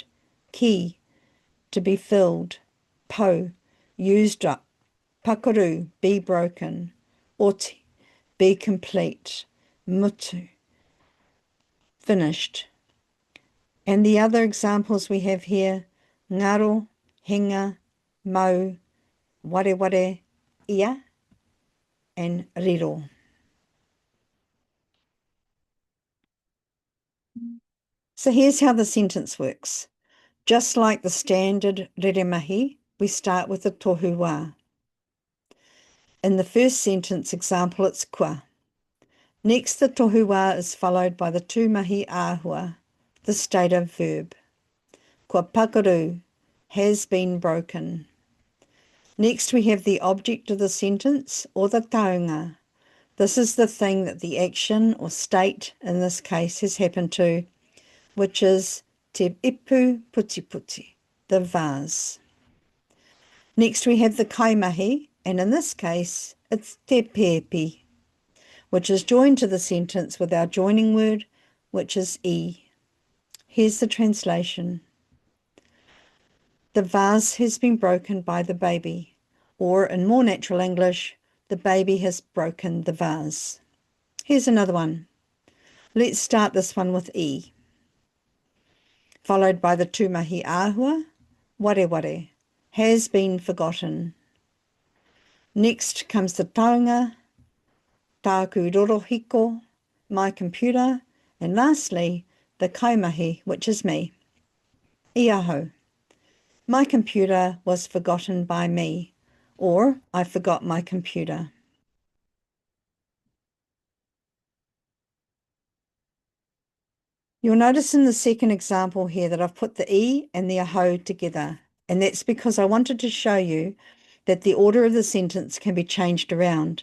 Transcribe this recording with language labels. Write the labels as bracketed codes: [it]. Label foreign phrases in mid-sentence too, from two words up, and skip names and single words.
[en] Ki, to be filled. Po, used up. Pakaru, be broken. Oti, be complete. Mutu, finished. And the other examples we have here, [mi] ngaro, henga, mau, wareware, ia, [en] and rero. So here's how the sentence works. Just like the standard reremahi, we start with the [mi] tohu wā. [en] In the first sentence example, it's kua. Next, the [mi] tohu wā [en] is followed by the [mi] tūmahi āhua, [en] the stative verb. [mi] Kua pakaru, [en] has been broken. Next, we have the object of the sentence, or the taonga. This is the thing that the action or state, in this case, has happened to, which is [mi] te ipu putiputi, [en] the vase. Next, we have the kaimahi, and in this case, it's [mi] te pēpi, [en] which is joined to the sentence with our joining word, which is e. Here's the translation. The vase has been broken by the baby, or in more natural English, the baby has broken the vase. Here's another one. Let's start this one with e, followed by the [mi] tūmahi āhua, wareware, [en] has been forgotten. Next comes the taonga, [mi] tāku rorohiko, [en] my computer, and lastly, the kaimahi, which is me. Ahau, my computer was forgotten by me, or I forgot my computer. You'll notice in the second example here that I've put the e and the ahau together, and that's because I wanted to show you that the order of the sentence can be changed around.